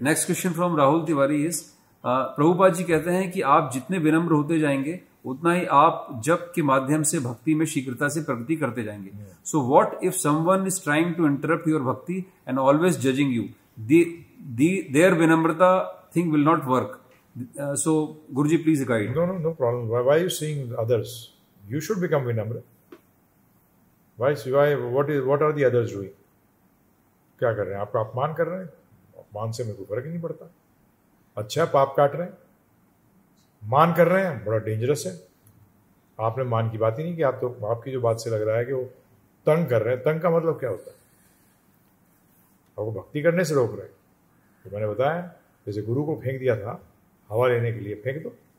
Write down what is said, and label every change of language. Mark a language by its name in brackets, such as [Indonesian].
[English] next question from Rahul Tiwari is, [Hindi] Prabhupada ji कहते हैं कि आप जितने विनम्र होते जाएंगे उतना ही आप जप के माध्यम से भक्ति में शीघ्रता से प्रगति करते जाएंगे। [English] So what if someone is trying to interrupt your bhakti and always judging you, there विनम्रता thing will not work. So Guruji, please guide. No problem. Why are you seeing others? You should become vinamra. What are the others doing? [Hindi] क्या कर रहे हैं? आपका अपमान कर रहे हैं। अपमान से मेरे को फर्क ही नहीं पड़ता। अच्छा पाप काट रहे हैं, मान कर रहे हैं, बड़ा डेंजरस है। आपने मान की बात ही नहीं की। आप तो आपकी जो बात से लग रहा है कि वो तंग कर रहे हैं। तंग का मतलब क्या होता है? आपको भक्ति करने से रोक रहे हैं। तो मैंने बताया, जैसे गुरु को फेंक दिया था हवा लेने के लिए, फेंक दो।